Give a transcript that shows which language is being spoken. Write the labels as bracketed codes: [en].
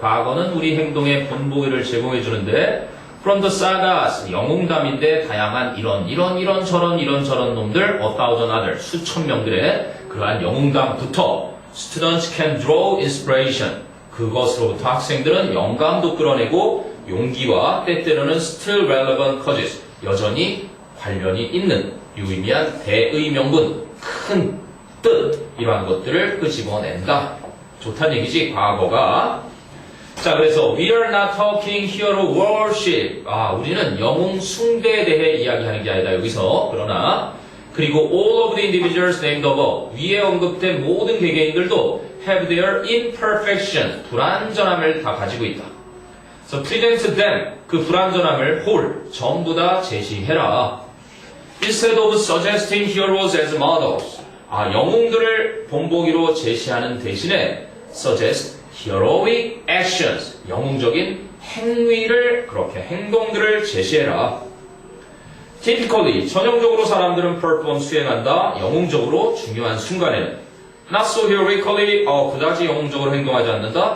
[ko] 과거는 우리 행동의 본보기를 제공해 주는데 [en] From the sagas, [ko] 영웅담인데 다양한 이런 저런 놈들, [en] a thousand others, [ko] 수천 명들의 그러한 영웅담부터 [en] Students can draw inspiration. [ko] 그것으로부터 학생들은 영감도 끌어내고 용기와 때때로는 [en] still relevant causes, [ko] 여전히 관련이 있는 유의미한 대의명분, 큰 뜻, 이러한 것들을 끄집어낸다. 좋다는 얘기지, 과거가. 자, 그래서 [en] we are not talking hero worship. [ko] 우리는 영웅 숭배에 대해 이야기하는 게 아니다, [en] 여기서. [ko] 그러나 그리고 [en] all of the individuals named above, [ko] 위에 언급된 모든 개개인들도 [en] have their imperfection, [ko] 불완전함을 다 가지고 있다. [en] So present them, [ko] 그 불완전함을 whole, 전부 다 제시해라. [en] Instead of suggesting heroes as models, [ko] 영웅들을 본보기로 제시하는 대신에 [en] suggest heroic actions, [ko] 영웅적인 행위를, 그렇게 행동들을 제시해라. [en] typically, [ko] 전형적으로 사람들은 perform, 수행한다. 영웅적으로 중요한 순간에는. [en] not so heroically, [ko] 그다지 영웅적으로 행동하지 않는다.